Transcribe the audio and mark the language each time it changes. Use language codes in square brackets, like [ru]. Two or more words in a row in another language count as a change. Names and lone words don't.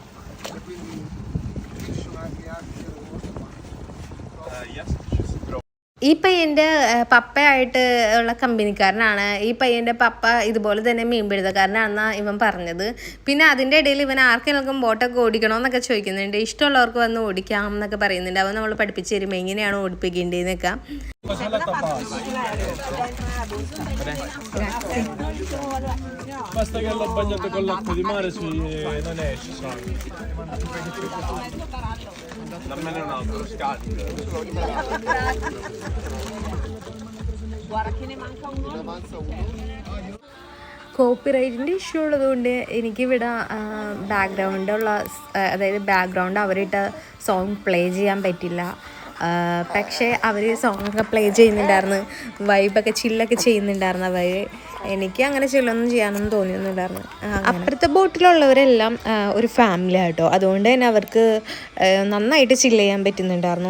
[it] Yes, ci si trova. [ml] ഈ പയ്യൻ്റെ പപ്പയായിട്ട് ഉള്ള കമ്പനിക്കാരനാണ്. ഈ പയ്യൻ്റെ പപ്പ ഇതുപോലെ തന്നെ മീൻപിടുത്തക്കാരനാണെന്നാണ് ഇവൻ പറഞ്ഞത്. പിന്നെ അതിൻ്റെ ഇടയിൽ ഇവൻ ആർക്കെങ്കിലും ബോട്ടൊക്കെ ഓടിക്കണമെന്നൊക്കെ ചോദിക്കുന്നുണ്ട്. ഇഷ്ടമുള്ളവർക്ക് വന്ന് ഓടിക്കാം എന്നൊക്കെ പറയുന്നുണ്ട്. അവൻ നമ്മൾ പഠിപ്പിച്ച് തരുമ്പോൾ എങ്ങനെയാണ് ഓടിപ്പിക്കേണ്ടതെന്നൊക്കെ. [it] Basta che l'ho bagnato con l'acqua di mare non esce, sai. Dammene un altro, scarico. Guarda che ne manca uno. [en] copyrightinte issue [ml] ഉള്ളതുകൊണ്ട് എനിക്കിവിടെ ബാക്ക്ഗ്രൗണ്ട് അവരിട്ട [en] song play [ml] ചെയ്യാൻ പറ്റില്ല. പക്ഷേ അവർ സോങ്ങൊക്കെ പ്ലേ ചെയ്യുന്നുണ്ടായിരുന്നു, വൈബൊക്കെ ചില്ലൊക്കെ ചെയ്യുന്നുണ്ടായിരുന്നു അവർ. എനിക്ക് അങ്ങനെ ചില്ലൊന്നും ചെയ്യാനൊന്നും തോന്നിയൊന്നുമില്ലായിരുന്നു. അപ്പുറത്തെ ബോട്ടിലുള്ളവരെല്ലാം ഒരു ഫാമിലി ആട്ടോ, അതുകൊണ്ട് തന്നെ അവർക്ക് നന്നായിട്ട് ചില്ല് ചെയ്യാൻ പറ്റുന്നുണ്ടായിരുന്നു.